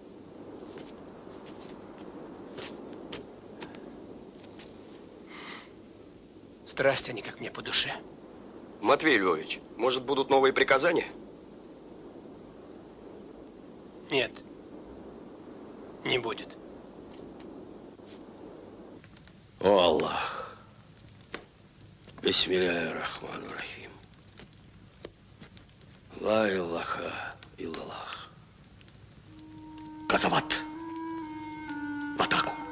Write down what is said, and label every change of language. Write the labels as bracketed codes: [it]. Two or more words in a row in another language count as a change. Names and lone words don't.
[ru] Страсть они как мне по душе. Матвей Львович, может, будут новые приказания? Нет, не будет. О, Аллах. [ar] بسم الله الرحمن الرحيم. لا إله إلا الله. [ru] Казават. В атаку.